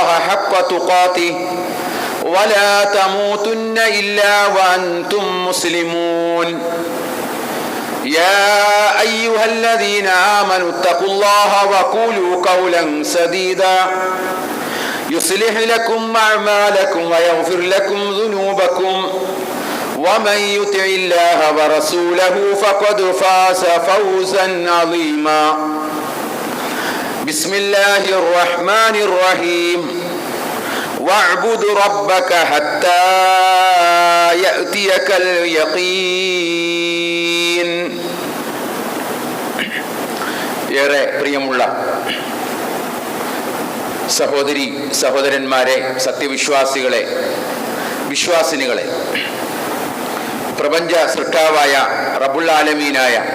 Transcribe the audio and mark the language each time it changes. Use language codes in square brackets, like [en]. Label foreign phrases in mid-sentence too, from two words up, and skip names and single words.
[ar] حق تقاته ولا تموتن إلا وأنتم مسلمون يا أيها الذين آمنوا اتقوا الله وقولوا قولا سديدا يصلح لكم أعمالكم ويغفر لكم ذنوبكم ومن يطع الله ورسوله فقد فاز فوزا عظيما بسم الله الرحمن الرحيم واعبد ربك حتى يأتيك اليقين [ml] ഏറെ പ്രിയമുള്ള സഹോദരി സഹോദരന്മാരെ, സത്യവിശ്വാസികളെ, വിശ്വാസിനികളെ, പ്രപഞ്ച സൃഷ്ടാവായ [ar] رب العالمين